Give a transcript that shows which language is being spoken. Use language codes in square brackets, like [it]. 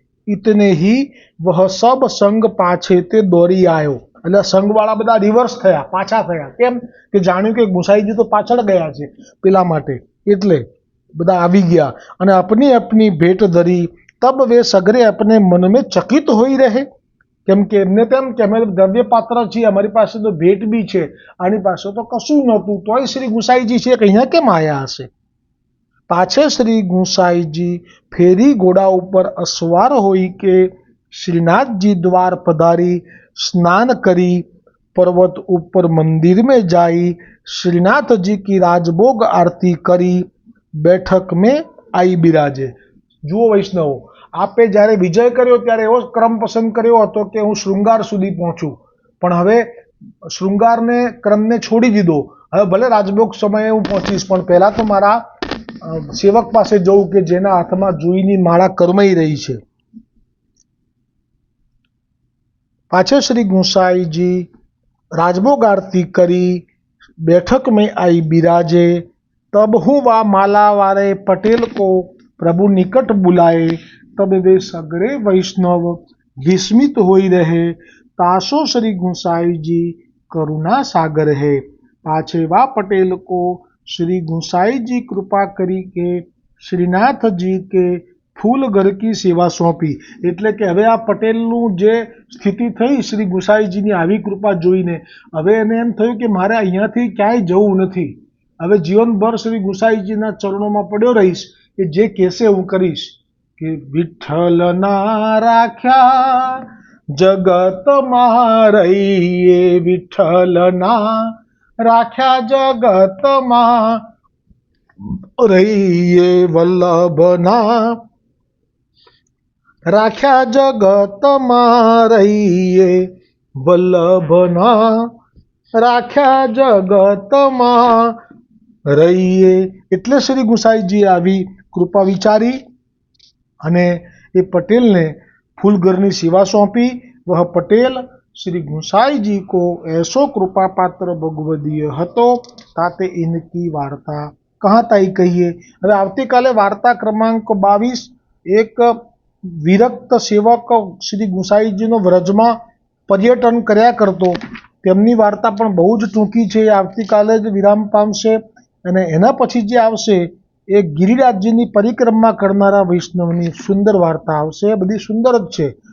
[hi] इतने ही वह सब संग पाछे ते दौड़ी आयो। [gu] એટલે સંઘવાળા બધા રિવર્સ થયા, પાછા થયા। કેમ કે જાણ્યું કે ગુસાઈજી તો પાછળ ગયા છે પેલા માટે, એટલે બધા આવી ગયા અને [hi] अपनी अपनी भेट धरी। तब वे सगरे अपने मन में चकित होई रहे, [gu] કેમ કે એમને તેમ કે અમે દ્રવ્ય પાત્ર છીએ, અમારી પાસે તો ભેટ બી છે, આની પાસે તો કશું નહોતું, તોય શ્રી ગુસાઈજી છે કે અહીંયા કેમ આયા હશે। [hi] પાછે શ્રી ગુસાઈજી ફેરી ઘોડા ઉપર અસવાર હોઈ કે श्रीनाथजी द्वार पधारी, स्नान करी, पर्वत ऊपर मंदिर में जाई, श्रीनाथ जी की राजभोग आरती करी, बैठक में आई बिराजे। [gu] जुओ वैष्णव, आपे જ્યારે વિજય કર્યો ત્યારે એવો ક્રમ પસંદ કર્યો હતો કે હું શૃંગાર સુધી પહોંચું, પણ હવે શૃંગારને ક્રમને છોડી દીધો। હવે ભલે રાજભોગ સમયે હું પહોંચીશ, પણ પહેલા તો મારા સેવક પાસે જવું કે જેના હાથમાં જુઈની માળા કરમાઈ રહી છે। [hi] पाछे श्री गुसाई जी राजभोग आरती करी, बैठक में आई बिराजे। तब हूँ वा माला वाले पटेल को प्रभु निकट बुलाए। तब वे सगरे वैष्णव विस्मित होई रहे, तासो श्री गुसाई जी करुणा सागर है। पाछे वा पटेल को श्री गुसाई जी कृपा करी के श्रीनाथ जी के फूल घर की सेवा सौंपी। [gu] એટલે કે હવે આ પટેલનું જે સ્થિતિ થઈ શ્રી ગુસાઈજીની આવી કૃપા જોઈને હવે એને એમ થયું કે મારે અહીંયાથી ક્યાંય જવું નથી, હવે જીવનભર શ્રી ગુસાઈજીના ચરણોમાં પડ્યો રહીશ, કે જે કહેશે હું કરીશ। કે વિઠ્ઠલના રાખ્યા જગતમાં રહીએ, વિઠ્ઠલના રાખ્યા જગતમાં રહીએ, વલ્લભના રાખ્યા જગતમાં રહીએ, વલ્લભના રાખ્યા જગતમાં રહીએ। એટલે શ્રી ગુસાઈજી આવી કૃપા વિચારી અને એ પટેલને ફૂલઘરની સેવા सौंपी। [hi] वह पटेल श्री गुसाई जी को ऐसो कृपा पात्र भगवदीय हतो, ताते इनकी वार्ता कहाँ ताई कहिए। [gu] હવે આવતીકાલે વાર્તા ક્રમાંક 22 એક વિરક્ત સેવક શ્રી ગુસાઈજીનો વ્રજમાં પર્યટન કર્યા કરતો, તેમની વાર્તા પણ બહુ જ ટૂંકી છે, એ આવતીકાલે જ વિરામ પામશે। અને એના પછી જે આવશે એ ગિરિરાજજીની પરિક્રમા કરનારા વૈષ્ણવની સુંદર વાર્તા આવશે, બધી સુંદર જ છે।